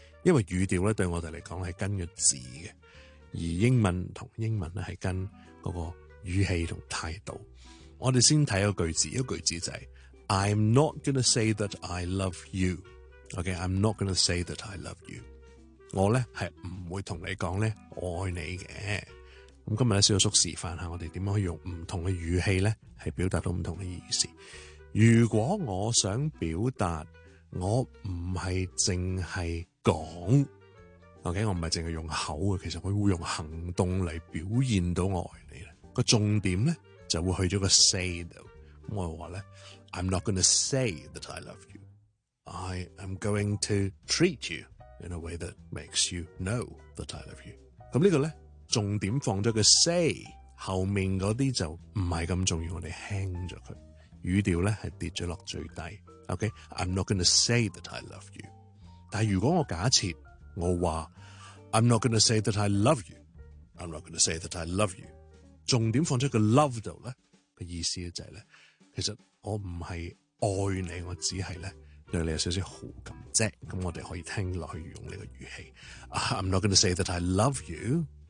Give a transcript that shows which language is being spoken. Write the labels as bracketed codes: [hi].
[yue] 因为语调呢对我哋嚟讲係跟个字嘅。而英文同英文呢係跟嗰个语气同态度。我哋先睇个句子，一个句子就係 [en] I'm not gonna say that I love you. Okay, I'm not gonna say that I love you. [yue] 我呢係唔会同你讲呢我爱你嘅。咁今日呢小叔示范下我哋点样可以用唔同嘅语气呢係表达到唔同嘅意思。如果我想表达我唔係淨係讲 ,okay, 我唔係淨係用口嘅，其实我会用行动嚟表现到我爱你。个重点呢就会去咗个 say 度。 [en] 我话呢I'm not going to say that I love you. I am going to treat you in a way that makes you know that I love you. [yue] 咁呢个呢重点放咗个 say, 后面嗰啲就唔系咁重要，我哋轻咗佢。语调呢系跌咗落最低。 [en] Okay? I'm not going to say that I love you. [yue] 但如果我假设我话 [en] I'm not going to say that I love you. I'm not going to say that I love you. [yue] 重点放咗个 love 度呢个意思就系呢其实我唔系爱你，我只系咧对你有少少好感啫。咁我哋可以听落去用你个语气。 [en] I'm not going to say that I love you.